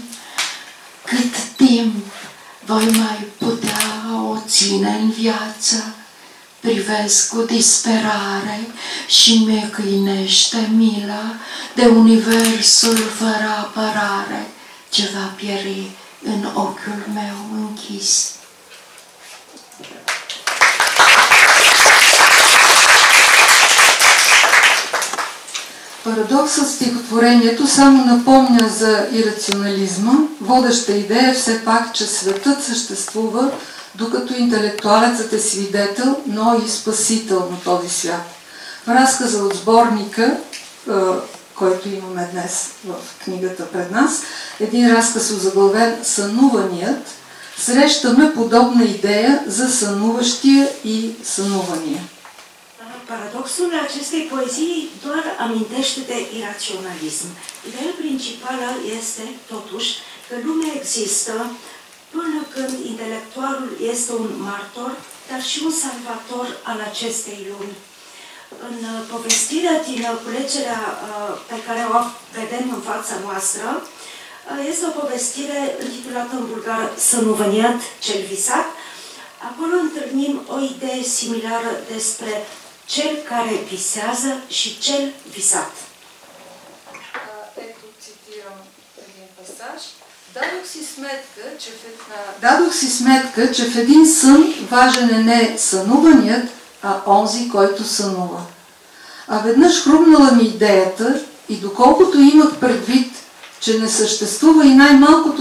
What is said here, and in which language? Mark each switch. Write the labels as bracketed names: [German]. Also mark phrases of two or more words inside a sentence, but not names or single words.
[Romanian] Cât timp voi mai putea o ține în viață? Privesc cu disperare și mi câinește mila de universul fără apărare ce va pieri în ochiul meu închis. [Bulgarian] Парадоксът в стихотворението само напомня за ирационализма. Водеща идея все пак, че светът съществува, докато интелектуалецът е свидетел, но и спасител на този свят. В разказа от сборника, който имаме днес в книгата пред нас, един разказ озаглавен "Сънуваният", срещаме подобна идея за сънуващия и сънувания. [Romanian] Paradoxul acestei poezii doar amintește de iraționalism. Ideea principală este, totuși, că lumea există până când intelectualul este un martor, dar și un salvator al acestei lumi. În povestirea din culegerea pe care o vedem în fața noastră, este o povestire intitulată în bulgară "Сънуваният", cel visat. Acolo întâlnim o idee similară despre cel care visează și cel visat. [Bulgarian] Ето цитирам един пасаж. Дадох си сметка, че в един сън важен е не сънуваният, а онзи, който сънува. А веднъж хрумнала ми идеята и доколкото имах предвид, че не съществува и най-малкото